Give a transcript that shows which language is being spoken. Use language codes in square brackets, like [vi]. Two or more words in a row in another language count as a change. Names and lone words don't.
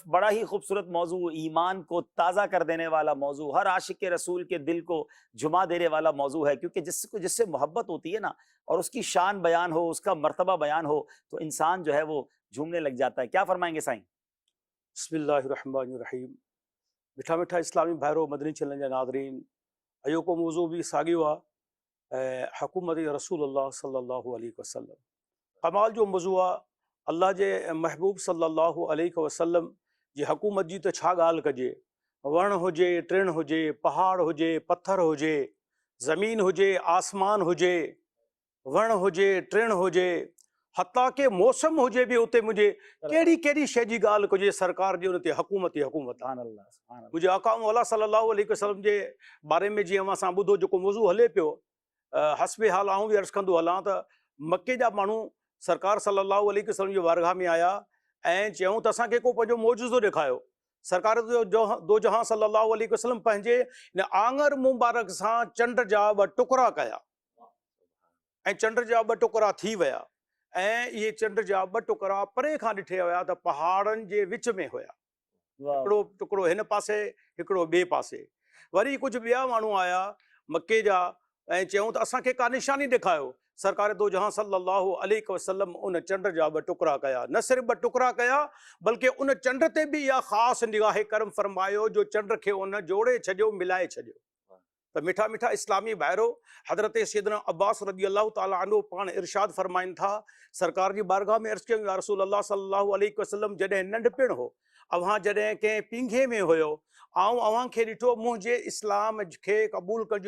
[ur] بڑا ہی خوبصورت موضوع، ایمان کو تازہ کر دینے والا موضوع، ہر عاشق کے رسول کے دل کو جھما دینے والا موضوع ہے، کیونکہ جس سے محبت ہوتی ہے نا، اور اس کی شان بیان ہو، اس کا مرتبہ بیان ہو، تو انسان جو ہے وہ جھومنے لگ جاتا ہے. کیا فرمائیں گے سائیں؟ [ar] بسم اللہ الرحمن الرحیم. [sd] میٹھا میٹھا اسلامی بھائرو مدنی چینل جا ناظرین، ایو کو موضوع بھی ساॻियो आहे حکومت رسول اللہ [ar] صلی اللہ علیہ وسلم. [sd] کمال جو موضوع आहे. अल्लाह जे महबूब [ar] صلى الله عليه وسلم [sd] जी हुकूमत जी त छा ॻाल्हि कजे। वण हुजे, टिण हुजे, पहाड़ हुजे, पत्थर हुजे, ज़मीन हुजे, आसमान हुजे, वण हुजे, टिण हुजे, हता के मौसम हुजे भी उते मुझे केड़ी केड़ी शइ जी ॻाल्हि कजे, सरकार जी उन ते हुकूमत ई हुकूमत आहे। [ar] سبحان الله، سبحان الله. [sd] मुझे आका मौला [ar] صلى الله عليه وسلم [sd] जे बारे में जीअं असां ॿुधो जेको मौज़ू हले पियो, हस्बे हाल आऊं बि अर्ज़ कंदो हलां त मके जा माण्हू सरकार [ar] صلى الله عليه وسلم [sd] जी वारगाह में आया ऐं चयूं त असांखे को पंहिंजो मौजूज़ो ॾेखारियो। सरकार दो जहां [ar] صلى الله عليه وسلم [sd] पंहिंजे इन आङर मुबारक सां चंड जा 2 टुकड़ा कया ऐं चंड जा 2 टुकड़ा थी विया ऐं इहे चंड जा 2 टुकड़ा परे खां ॾिठे विया त पहाड़नि जे विच में हुया। हिकिड़ो टुकड़ो हिन पासे, हिकिड़ो ॿिए पासे। वरी कुझु ॿिया माण्हू आया मके जा ऐं चयूं त असांखे का निशानी ॾेखारियो। सरकार दो जहां [ar] صلى الله عليه وسلم [sd] उन चंड जा 2 टुकड़ा कया। न सिर्फ़ 2 टुकड़ा कया बल्कि उन चंड ते बि इहा ख़ासि निगाहे करम फरमायो जो चंड खे उन जोड़े छॾियो, मिलाए छॾियो। त मिठा मिठा इस्लामी भाइरो, हज़रत सैयदना अब्बास [ar] رضي الله تعالى عنه [sd] पाण इरशाद फरमाइनि था, सरकार जी बारगाह में अर्ज़ कयूं, [ar] يا رسول الله صلى الله عليه وسلم [sd] जॾहिं नंढपिण हो, अव्हां जॾहिं कंहिं पींघे में हुयो, आऊं अव्हां खे ॾिठो, मुंहिंजे इस्लाम खे क़बूल कजो।